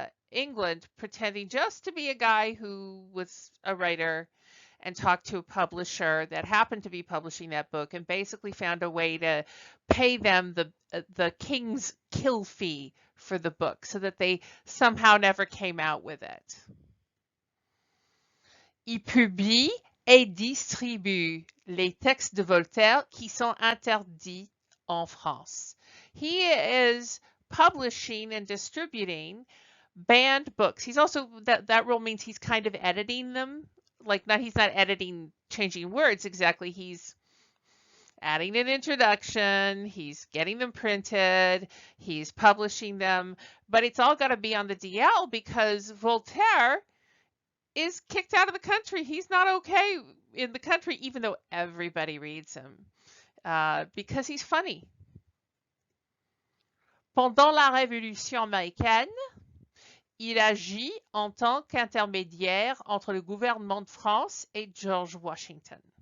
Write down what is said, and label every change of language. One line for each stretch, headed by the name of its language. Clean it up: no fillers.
English: England pretending just to be a guy who was a writer and talked to a publisher that happened to be publishing that book and basically found a way to pay them the king's kill fee for the book so that they somehow never came out with it.
French: Il publie et distribue les textes de Voltaire qui sont interdits en France.
English: He is publishing and distributing banned books. He's also, that role means he's kind of editing them. Like, he's not editing, changing words exactly. He's adding an introduction, he's getting them printed, he's publishing them, but it's all got to be on the DL because Voltaire is kicked out of the country. He's not okay in the country, even though everybody reads him, because he's funny.
French: Pendant la Révolution américaine, il agit en tant qu'intermédiaire entre le gouvernement de France et George Washington.